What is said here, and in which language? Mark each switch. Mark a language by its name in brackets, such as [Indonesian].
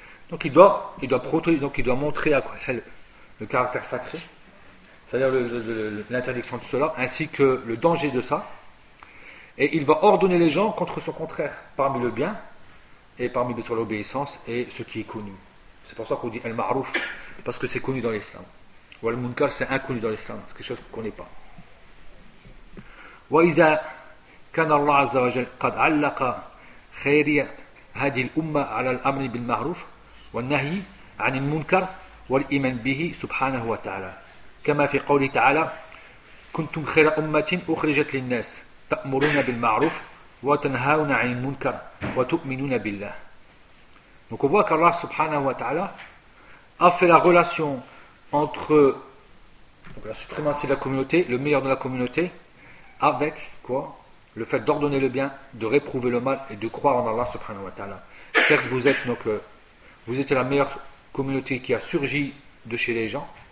[French] Donc il doit montrer à quoi le caractère sacré, c'est-à-dire l'interdiction de cela, ainsi que le danger de ça. Et il va ordonner les gens contre son contraire, parmi le bien, et parmi sur l'obéissance, et ce qui est connu. C'est pour ça qu'on dit « al-ma'ruf », parce que c'est connu dans l'islam. Ou « al-munkar », c'est inconnu dans l'islam, c'est quelque chose qu'on ne connaît pas. [Arabic] « Wa idha kana Allah azza wa jal qad allaqa khayriyat hadhi l'umma ala l'amri bil ma'ruf » والنهي عن المنكر والإيمان به سبحانه وتعالى كما في قوله تعالى كنتم خير أمة أخرجت للناس تأمرون بالمعروف وتنهون عن المنكر وتؤمنون بالله. [French] Donc on voit qu'Allah subhanahu wa ta'ala a fait la relation entre la suprématie de la communauté, le meilleur de la communauté, avec quoi? Le fait d'ordonner le bien, de réprouver le mal et de croire en Allah subhanahu wa ta'ala. Certes, vous êtes donc vous étiez la meilleure communauté qui a surgi de chez les gens.